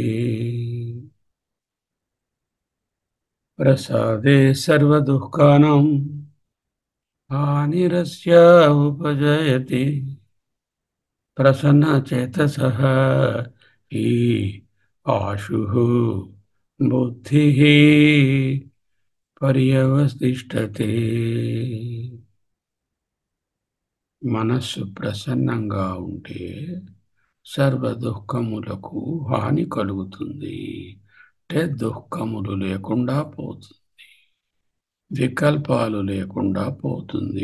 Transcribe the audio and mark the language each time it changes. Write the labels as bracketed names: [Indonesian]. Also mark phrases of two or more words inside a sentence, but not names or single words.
[Sanskrit] प्रसादे सर्वदुःखानां हानिरस्य उपजायते प्रसन्नचेतसः हि आशुः बुद्धिः पर्यवतिष्ठते [Telugu] మనస్సు ప్రసన్నంగా ఉంటే సర్వ దుఃఖములకు హాని కలుగుతుంది. అంటే దుఃఖములు లేకుండా పోతుంది, వికల్పాలు లేకుండా పోతుంది.